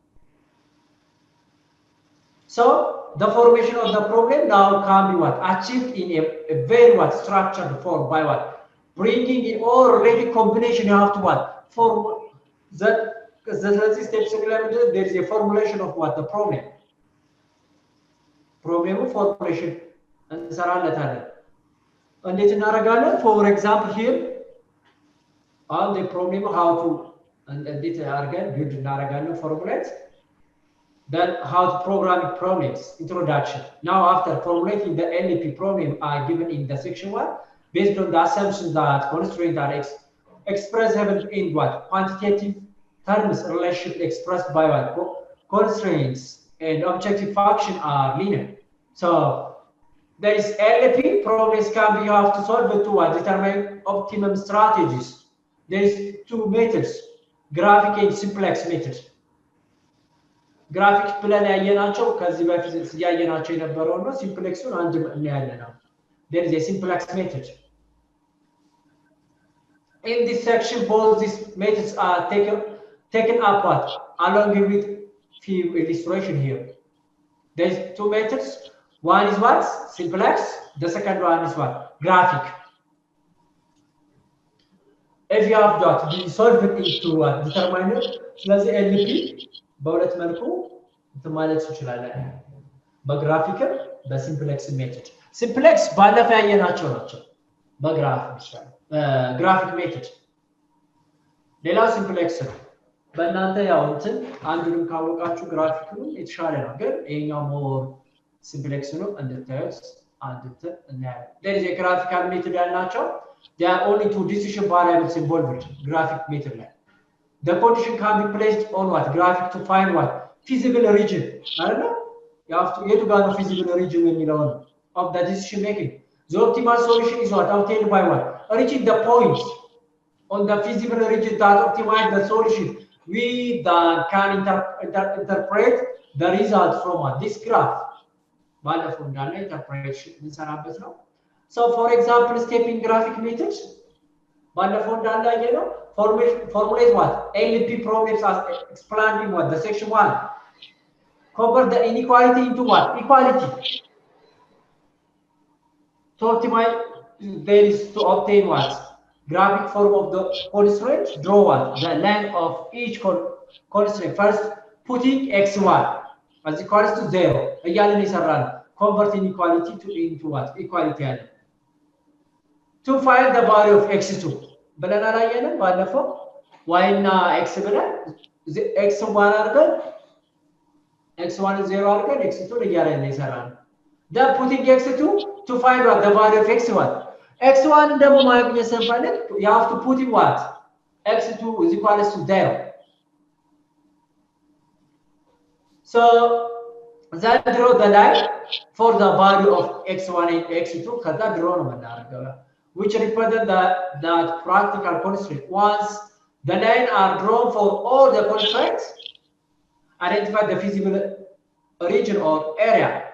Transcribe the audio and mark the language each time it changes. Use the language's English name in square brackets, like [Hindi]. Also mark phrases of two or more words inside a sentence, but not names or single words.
[English] So the formation of the problem now can be what achieved in a very what structured form by what bringing in already combination you have to what form that because the steps there is a formulation of what the problem formulation [Amharic] እንሰራለታለን እንዴት እናደርጋለን [English] for example here on the problem how to [Amharic] እንዴት አድርገን [English] build እናደርጋለን formulate then how to program problems introduction now after formulating the LP problem are given in the section 1 based on the assumption that constraints are expressed in what quantitative terms relationship expressed by what constraints and objective function are linear so there is LP problems can be you have to solve it to determine optimum strategies there is two methods graphic and simplex method graphic plan [Amharic] ያየናቸው ከዚህ በፊት ያየናቸው የነበረው ነው simplexን አንድ እናያለን [English] there is a simplex method in this section both these methods are taken apart along with few illustration here there's two methods one is what simplex the second one is what graphic if you have got the solve it into what determiner [Amharic] ስለዚህ LP በሁለት መልኩ ማለት ይችላል በግራፊክ በሲምፕሌክስ ሜተድ ሲምፕሌክስ ባለፈ ያየናቸው ናቸው በግራፍ ይችላል [English] graphic method [Amharic] ሌላው ሲምፕሌክስ ነው በእናንተ ያው እንትን አንዱንም ካወቃችሁ ግራፊክኑ የተሻለ ነው ግን ይሄኛው [English] more simplex [Amharic] ነው እንድታዩት አንድ እንትን እናያለን [English] there is a graphical method [Amharic] ያልናቸው [English] There are only two decision variables involved, graphic method line. The condition can be placed on what? Graphic to find what? Feasible region. I don't know. You have to get to go feasible region when you know of the decision making. The optimal solution is what? Obtained by what? Reaching the points on the feasible region that optimize the solution. We then can interpret the result from what? This graph. [Amharic] ባለፈው እንዳለ ኢንተርፕሬሽን እንሰራበት ነው [English] so for example stepping graphic methods [Amharic] ባለፈው እንዳለ ያየነው [English] formulate what LP problems as explained in what the section 1 convert the inequality into what equality to optimize there is to obtain what graphic form of the constraint draw what the length of each constraint first putting x1 as equals to 0 [Amharic] እያለን ይሰራል [English] convert inequality to into what equality አለ to find the value of x2 [Amharic] ብለን አላየንም ባለፈው y እና x ብለን x1 አድርገን x1 0 አድርገን x2 እያለን ይሰራል [English] then putting x2 to find what the value of x1 x1 [Amharic] ደግሞ ማግኘት ስንፈልግ [English] you have to put in what x2 is equals to 0 so then draw the line for the value of x1 and x2 ከዛ draw [Amharic] ነው የምናደርገው [English] which represent that practical constraint once the line are drawn for all the constraints identify the feasible region or area